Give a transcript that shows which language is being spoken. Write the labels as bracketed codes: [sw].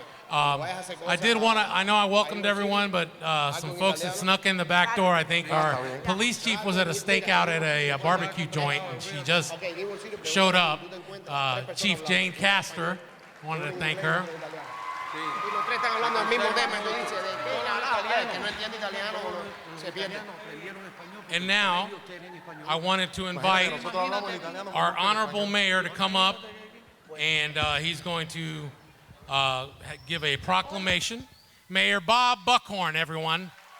[en] I did want to, I know I welcomed everyone, but some folks that snuck in the back door. I think our police chief was at a stakeout at a barbecue joint, and she just showed up. Chief Jane Castor, wanted to thank her. [es] Y los tres están hablando del mismo tema, entonces dice, ¿de qué habla? El que no entiende italiano se pierde. [en] And now, I wanted to invite our honorable mayor to come up, and he's going to give a proclamation. Mayor Bob Buckhorn, everyone.